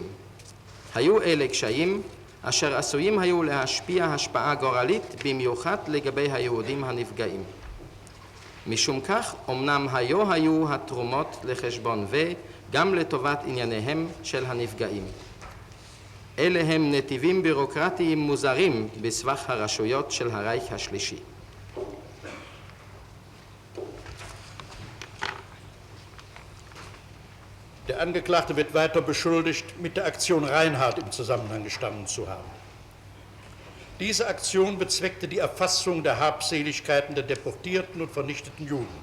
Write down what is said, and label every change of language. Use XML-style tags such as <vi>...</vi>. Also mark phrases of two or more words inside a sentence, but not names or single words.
<he>היו אלה קשיים אשר עשויים היו להשפיע השפעה גורלית במיוחד לגבי היהודים הנפגעים. משום כך, אמנם היו התרומות לחשבון ו גם לטובת ענייניהם של הנפגעים. אלה הם נתיבים בירוקרטיים מוזרים בסבך הרשויות של הרייך השלישי.</he> <de>Der Angeklagte wird weiter beschuldigt, mit der Aktion Reinhardt im Zusammenhang gestanden zu haben. Diese Aktion bezweckte die Erfassung der Habseligkeiten der deportierten und vernichteten Juden.</de>